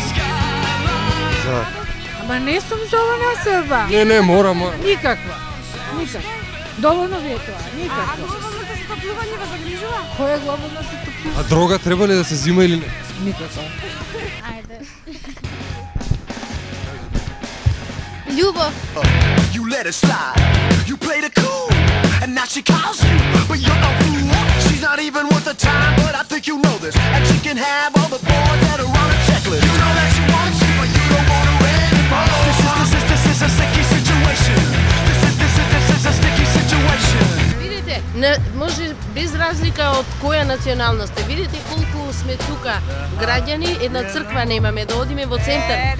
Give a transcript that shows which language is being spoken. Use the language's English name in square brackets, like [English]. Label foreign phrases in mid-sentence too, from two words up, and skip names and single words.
[Macedonian] Ама не сум за ова населба. Не, мора. Никаква. Доволно ви е тоа, никакво. Глобалното затоплување ве загрижува? Кој е глобално затоплување? А дрога треба ли да се зима или не? Никаква. Љубов. [English] You let it slide, you play the cool, and now she calls you, but you're a fool. She's not even worth the time, but I think you know this. And she can have all the boys that are on a checklist. You know that she wants you, but you don't want her anymore. This is a sticky situation. This is a sticky situation. [Macedonian] Видите, може без разлика од која националност е. Видите колку сме тука граѓани, една црква немаме да одиме во центар.